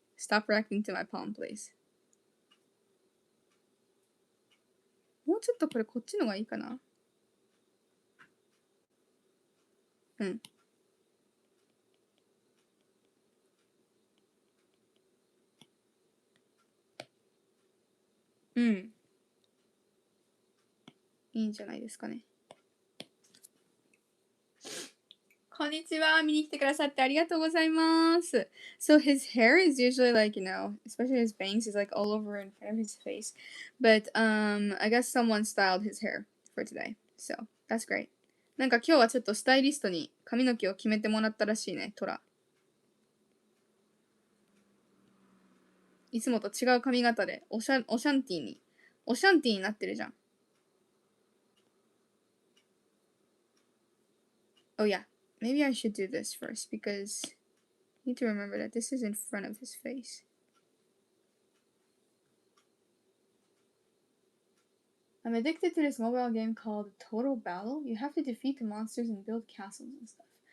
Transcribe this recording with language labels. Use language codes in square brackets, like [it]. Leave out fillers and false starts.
[en] Stop reacting to my palm, please. [ja] もうちょっとこれこっちのがいいかな。うん。うん。いいんじゃないですかね。こんにちは。見に来てくださってありがとうございます。 [en] So his hair is usually like, especially his bangs is like all over in front of his face. But I guess someone styled his hair for today. So that's great. [ja] なんか今日はちょっとスタイリストに髪の毛を決めてもらったらしいね、トラ。いつもと違う髪型でオシャンティーになってるじゃん。 [en] Oh yeah. Maybe I should do this first because I need to remember that this is in front of his face. I'm addicted to this mobile game called Total Battle. You have to defeat the monsters and build castles and stuff.